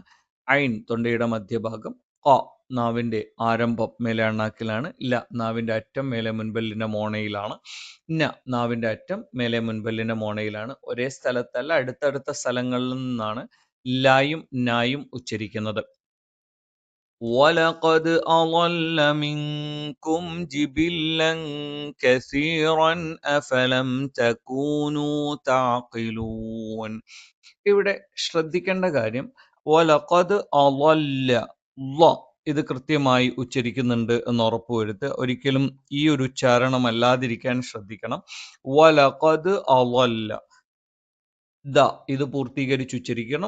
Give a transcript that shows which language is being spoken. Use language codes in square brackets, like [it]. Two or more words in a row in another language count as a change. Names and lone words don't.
[ml] ഐൻ തൊണ്ടയുടെ മധ്യഭാഗം. നാവിന്റെ ആരംഭം മേലെ അണ്ണാക്കിലാണ്. നാവിന്റെ അറ്റം മേലെ മുൻപല്ലിന്റെ മോണയിലാണ്. നാവിന്റെ അറ്റം മേലെ മുൻപല്ലിന്റെ മോണയിലാണ്. ഒരേ സ്ഥലത്തല്ല, അടുത്തടുത്ത സ്ഥലങ്ങളിൽ നിന്നാണ് ലായും നായും ഉച്ചരിക്കുന്നത്. [ar] وَلَقَدْ أَضَلَّ مِنكُمْ جِبِلًّا كَثِيرًا أَفَلَمْ تَكُونُوا تَعْقِلُونَ. [ml] ഇവിടെ ശ്രദ്ധിക്കേണ്ട കാര്യം [ar] ولقد أضل [ml] ഇത് കൃത്യമായി ഉച്ചരിക്കുന്നുണ്ട് എന്ന് ഉറപ്പുവരുത്തുക. ഒരിക്കലും ഈ ഒരു ഉച്ചാരണം അല്ലാതിരിക്കാൻ ശ്രദ്ധിക്കണം. [ar] ولقد أضل [ml] ഇത് പൂർത്തീകരിച്ച് ഉച്ചരിക്കണം.